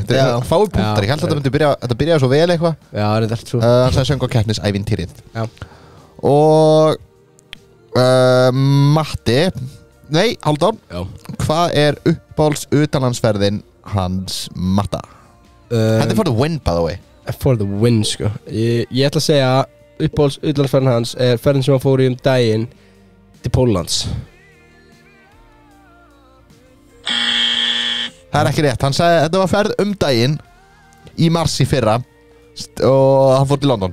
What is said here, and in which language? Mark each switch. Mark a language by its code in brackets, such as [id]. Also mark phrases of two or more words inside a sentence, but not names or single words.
[is] Þetta er fáir punktar. Ég held að þetta byrjaði svo vel eitthvað. Já, það er trú. Hann sagði söngvakeppnisævintýrið. Já. Og Matti, nei, Hálfdán. Já. Hvað er uppáhalds utanlandsferðin hans Matta? Þetta er [en] for the win, by the way. For the win, [is] sko. Ég ætla að segja uppáhalds utlandsferðin hans er ferðin sem hann fór í daginn til Póllands. Það er ekki rétt, hann sagði þetta var ferð daginn í mars í fyrra og hann fór til London.